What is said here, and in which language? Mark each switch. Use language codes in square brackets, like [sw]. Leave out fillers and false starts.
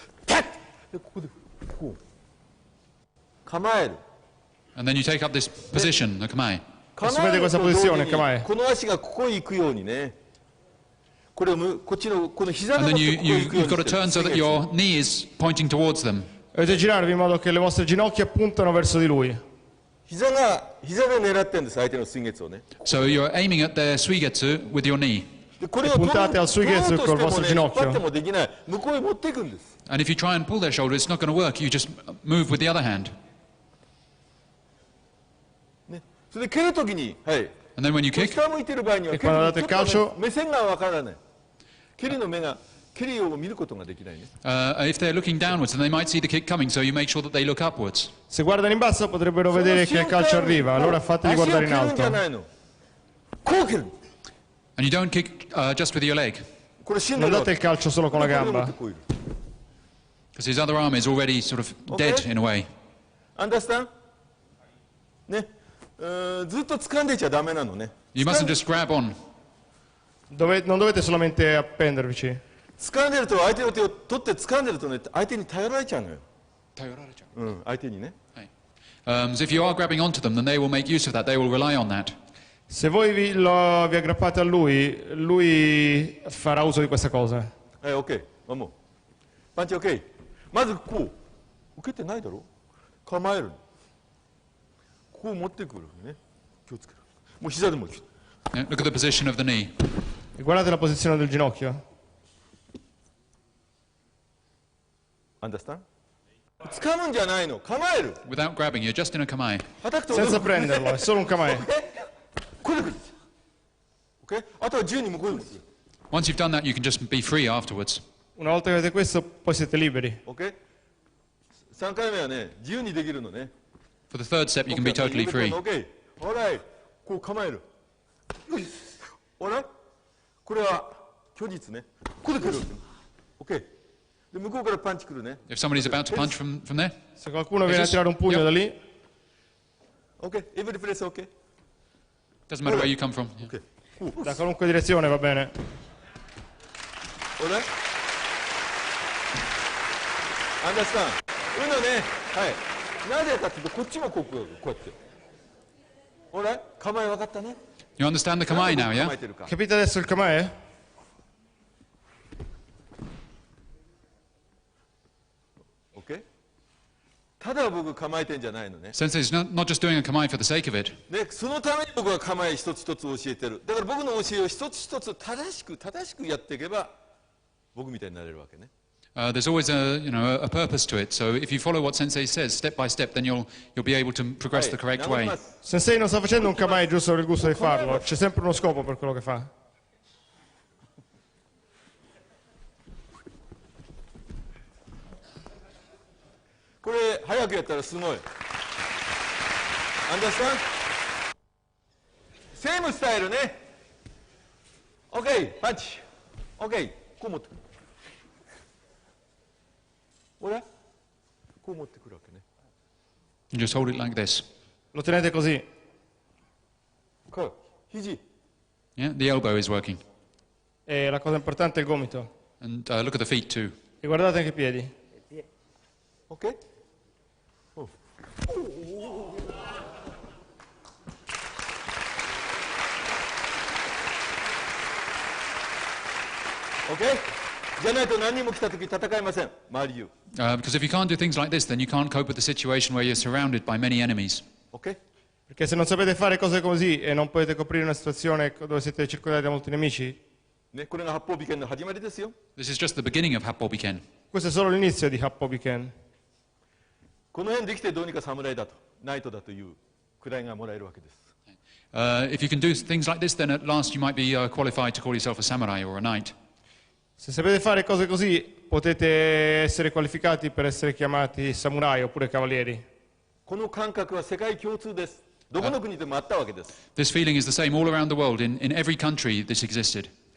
[ja] パッでここでこう構える。 [en] And then you take up this position, the kamae. [ja] 構えると同時にこの足がここに行くようにね。これをこっちのこの膝が [en] And [ja] こ [en] then [ja] こに行くよう [en] you've got to [ja] にして [en] turn so that [ja] る。 [en] your knee is pointing towards them. [it] Dovete girarvi in modo che le vostre ginocchia puntano verso di lui. [ja] 膝で狙ってるんです相手の水月をね。 [en] So you're aiming at their suigetsu with your knee. [ja] でこれを取ろうとしてもね、引っ張ってもできない。向こうへ持っていくんです。 [en] And if you try and pull their shoulder, it's not going to work. You just move with the other hand. [ja] ね、それで蹴るときに、はい。 [en] And then when you kick, [ja] 下向いてる場合には、蹴るちょっと目線がわからない。蹴りの目が蹴りを見ることができないね。 [en] if they're looking downwards, then they might see the kick coming, so you make sure that they look upwards. [it] Se guardano in basso potrebbero vedere che il calcio arriva, allora fategli guardare in alto. [en] And you don't kick just with your leg, [it] Non date il calcio solo con la gamba. [en] because his other arm is already sort of dead in a way. Understand? [ja] ね、ずっと掴んでちゃダメなのね。 [en] You mustn't just grab on. [it] Non dovete solamente appendervici. [ja] 掴んでると相手の手を取って掴んでるとね、相手に頼られちゃうのよ。うん、相手にね。 [en] So if you are grabbing onto them, then they will make use of that. They will rely on that. [it] Se voi vi aggrappate a lui, lui farà uso di questa cosa. [ja] OK。 もう。パンチ OK。まずこう。受けてないだろ？構える。こう持ってくるね。気をつける。もう膝でもいい。 [en] Yeah, look at the position of the knee. [it] E guardate la posizione del ginocchio. [en] Understand? [ja] 掴むんじゃないの。構える。 [en] Without grabbing, you're just in a kamae. [it] Senza prenderlo, è solo un kamae. [ja] これでくる。OK？あとは自由に向こうに持ってくる。 [en] Once you've done that, you can just be free afterwards. [it] Una volta che avete questo, poi siete liberi. [en] OK？ [ja] 3回目はね、自由にできるのね。 [en] For the third step, you can be totally free. [ja] OK。 ほら、こう構える。ほら、これは虚実ね。ここで来る。OK。で、向こうからパンチ来るね。 [en] If somebody's about to punch from there, [it] Se qualcuno viene a tirare un pugno da lì, [en] OK。 Every place OK。 doesn't matter where you come from. Yeah. OK。 [it] da qualunque direzione va bene. [ja] ほら。アンダースタン。うのね。はい。なぜかっていうと、こっちもこうやって。ほら、構え分かったね。 [en] You understand the kamae now, yeah? [it] Capite adesso il kamae? [en] OK？ [ja] ただ僕構えてんじゃないのね。 [en] Sensei is not just doing a kamae for the sake of it. [ja] で、そのために僕は構え一つ一つ教えてる。だから僕の教えを一つ一つ正しくやっていけば、僕みたいになれるわけね。 [en] There's always a purpose to it. So if you follow what Sensei says step by step, then you'll be able to progress the correct way. [it] Sensei non sta facendo un kamae giusto per il gusto di farlo, c'è sempre uno scopo per quello che fa. [ja] これ早くやったらすごい。アンダースタン？セームスタイルね。OK、パンチ。 OK、こう持ってくる。ほら、こう持ってくるわけね。 [en] You just hold it like this. [it] Lo tenete così. [ja] こう。肘。 [en] Yeah, the elbow is working. [it] E la cosa importante è il gomito. [en] And look at the feet too. [it] E guardate anche i piedi. [en] OK? OK? [ja] じゃないと何人も来た時戦えません、周り中。 [en] Because if you can't do things like this, then you can't cope with the situation where you're surrounded by many enemies. OK? [it] Perché se non sapete fare cose così e non potete coprire una situazione dove siete circondati da molti nemici, [ja] ね、これが八方美剣の始まりですよ。 [en] This is just the beginning of Happo Biken. [it] questo è solo l'inizio di Happo Biken. [ja] この辺できてどうにか侍だと、ナイトだという位がもらえるわけです。 [en] If you can do things like this, then at last you might be qualified to call yourself a samurai or a knight. [it] Se sapete fare cose così, potete essere qualificati per essere chiamati samurai oppure cavalieri. [ja] この感覚は世界共通です。どこの国でもあったわけです。 [en] This feeling is the same all around the world. In every country, this existed.